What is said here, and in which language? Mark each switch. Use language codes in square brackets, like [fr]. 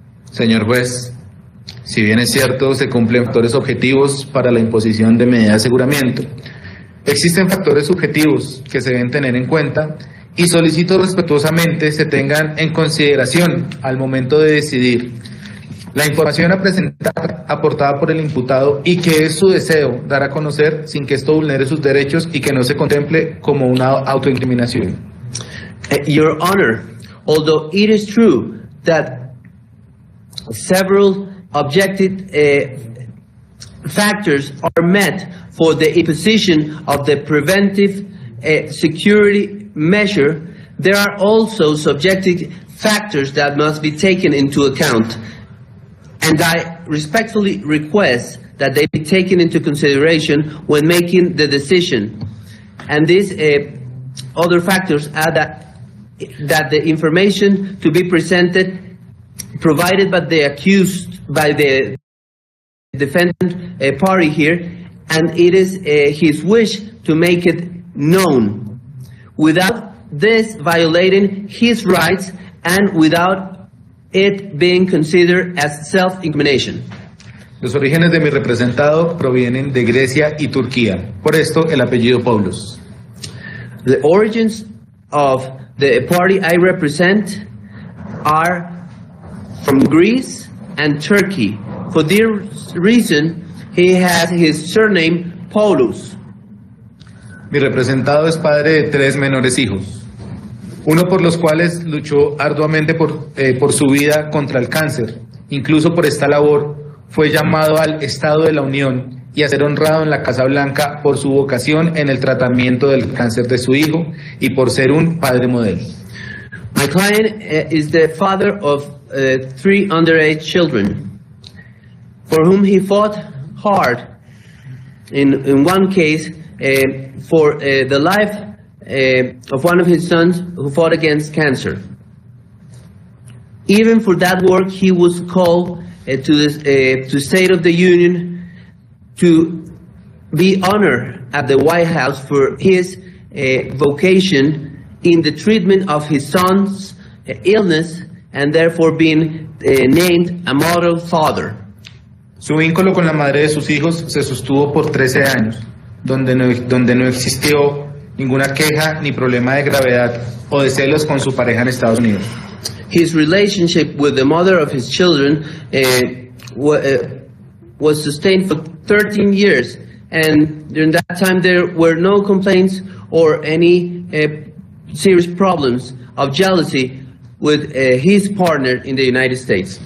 [es] Señor juez, si bien es cierto, se cumplen factores objetivos para la imposición de medidas de aseguramiento, existen factores subjetivos que se deben tener en cuenta y solicito respetuosamente se tengan en consideración al momento de decidir la información a presentar aportada por el imputado y que es su deseo dar a conocer sin que esto vulnere sus derechos y que no se contemple como una autoincriminación. [en] Your Honor, although it is true that several objective factors are met for the imposition of the preventive security measure, there are also subjective factors that must be taken into account. And I respectfully request that they be taken into consideration when making the decision. And these other factors are that the information to be presented, provided by the accused, by the defendant party here, and it is his wish to make it known, without this violating his rights and without it being considered as self-incrimination. [es] Los orígenes de mi representado provienen de Grecia y Turquía, por esto el apellido Poulos. [en] The origins of the party I represent are from Greece and Turkey. For this reason, he has his surname Poulos. [es] Mi representado es padre de 3 menores hijos, uno por los cuales luchó arduamente por su vida contra el cáncer. Incluso por esta labor fue llamado al Estado de la Unión y a ser honrado en la Casa Blanca por su vocación en el tratamiento del cáncer de su hijo y por ser un padre modelo. [en] My client is the father of 3 underage children, for whom he fought hard. In one case, for the life of one of his sons who fought against cancer. Even for that work, he was called to State of the Union to be honored at the White House for his vocation in the treatment of his son's illness, and therefore being named a model father. [es] Su vínculo con la madre de sus hijos se sostuvo por 13 años, donde no existió ninguna queja ni problema de gravedad o de celos con su pareja en Estados Unidos. [en] His relationship with the mother of his children was sustained for 13 years, and during that time there were no complaints or any serious problems of jealousy with his partner in the United States.